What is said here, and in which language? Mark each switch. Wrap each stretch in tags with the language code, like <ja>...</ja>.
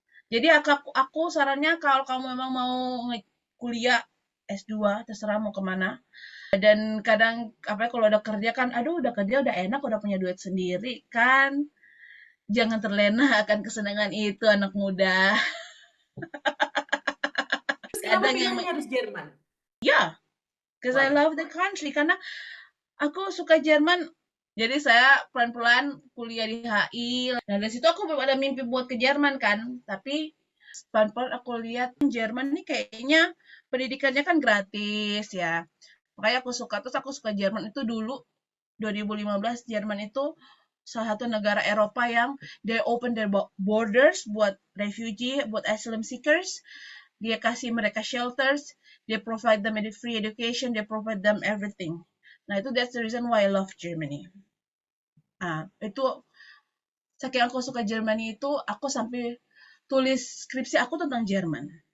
<id>Jadi aku sarannya kalau kamu memang mau kuliah S2, terserah mau kemana. Dan kadang kalau udah kerja kan, udah kerja udah enak, udah punya duit sendiri kan. Jangan terlena akan kesenangan itu anak muda. Terus kenapa Kadang yang pilihannya harus Jerman?</id> <en>ya, because I love the country.</en> <id>Karena aku suka Jerman. Jadi saya pelan-pelan kuliah di HI. Nah dari situ aku belum ada mimpi buat ke Jerman kan. Tapi pelan-pelan aku lihat Jerman nih kayaknya pendidikannya kan gratis ya. Makanya aku suka. Terus aku suka Jerman itu dulu 2015 Jerman itu salah satu negara Eropa yang</id> <en>they open their borders</en> <id>buat refugee, buat asylum seekers. Dia kasih mereka</id> <en>shelters, they provide them with free education, they provide them everything.</en> <id>Nah itu</id> <en>that's the reason why I love Germany.</en> <id>Itu saking aku suka Germany itu aku sampai tulis skripsi aku tentang Jerman.</id>